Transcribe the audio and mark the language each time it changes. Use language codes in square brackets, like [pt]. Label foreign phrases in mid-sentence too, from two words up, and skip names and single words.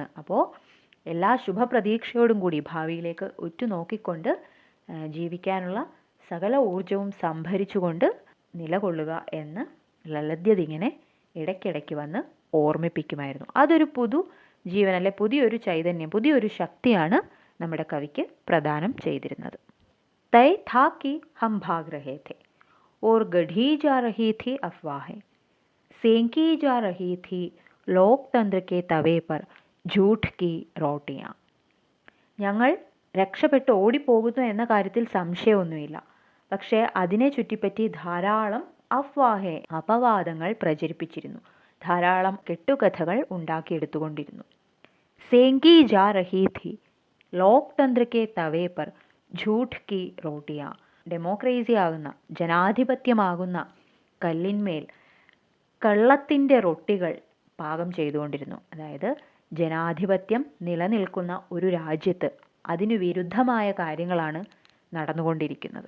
[ml] അപ്പോൾ എല്ലാ ശുഭപ്രതീക്ഷയോടും കൂടി ഭാവിയിലേക്ക് ഉറ്റുനോക്കിക്കൊണ്ട് ജീവിക്കാനുള്ള സകല ഊർജവും സംഭരിച്ചുകൊണ്ട് നിലകൊള്ളുക എന്ന് ലളിത്യത ഇങ്ങനെ ഇടയ്ക്കിടയ്ക്ക് വന്ന് ഓർമ്മിപ്പിക്കുമായിരുന്നു. അതൊരു ജീവൻ, അല്ലെ പുതിയൊരു ചൈതന്യം, പുതിയൊരു ശക്തിയാണ് നമ്മുടെ കവിക്ക് പ്രദാനം ചെയ്തിരുന്നത്. [hi] തൈ था कि हम भाग रहे थे और गढ़ी जा रही थी अफवाहें, सेंकी जा रही थी लोकतंत्र के तवे पर झूठ की रोटियां. [ml] ഞങ്ങൾ രക്ഷപ്പെട്ട് ഓടിപ്പോകുന്നു എന്ന കാര്യത്തിൽ സംശയമൊന്നുമില്ല. പക്ഷേ അതിനെ ചുറ്റിപ്പറ്റി ധാരാളം അപവാദങ്ങൾ പ്രചരിപ്പിച്ചിരുന്നു, ധാരാളം കെട്ടുകഥകൾ ഉണ്ടാക്കിയെടുത്തുകൊണ്ടിരുന്നു. [hi] सेंकी जा रही थी लोकतंत्र के तवे पर झूठ की रोटियां. [ml] ഡെമോക്രസി ആകുന്ന, ജനാധിപത്യമാകുന്ന കല്ലിന്മേൽ കള്ളത്തിൻ്റെ റൊട്ടികൾ പാകം ചെയ്തുകൊണ്ടിരുന്നു. അതായത് ജനാധിപത്യം നിലനിൽക്കുന്ന ഒരു രാജ്യത്ത് അതിനു വിരുദ്ധമായ കാര്യങ്ങളാണ് നടന്നുകൊണ്ടിരിക്കുന്നത്.